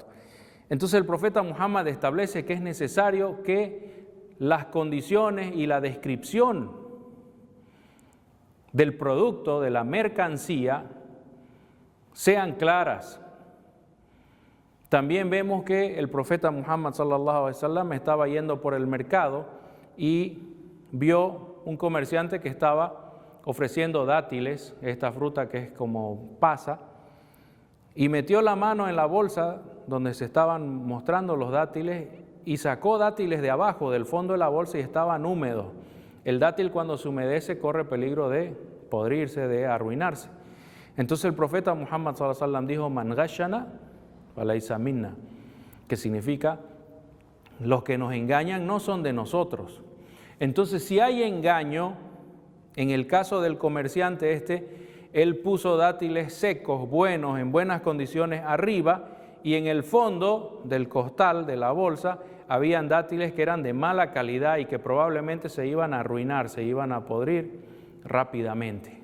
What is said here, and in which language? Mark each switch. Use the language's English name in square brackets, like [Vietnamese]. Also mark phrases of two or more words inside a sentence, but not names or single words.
[Spanish] Entonces el profeta Muhammad establece que es necesario que las condiciones y la descripción del producto, de la mercancía, sean claras. También vemos que el profeta Muhammad [Arabic] صلى الله عليه وسلم [Spanish] estaba yendo por el mercado y vio un comerciante que estaba ofreciendo dátiles, esta fruta que es como pasa, y metió la mano en la bolsa donde se estaban mostrando los dátiles y sacó dátiles de abajo, del fondo de la bolsa, y estaban húmedos. El dátil, cuando se humedece, corre peligro de podrirse, de arruinarse. Entonces el profeta Muhammad [Arabic] صلى الله عليه وسلم dijo: من غشنا فليس منا, [Spanish] que significa: los que nos engañan no son de nosotros. Entonces, si hay engaño, en el caso del comerciante él puso dátiles secos, buenos, en buenas condiciones arriba, y en el fondo del costal, de la bolsa, habían dátiles que eran de mala calidad y que probablemente se iban a arruinar, se iban a podrir rápidamente.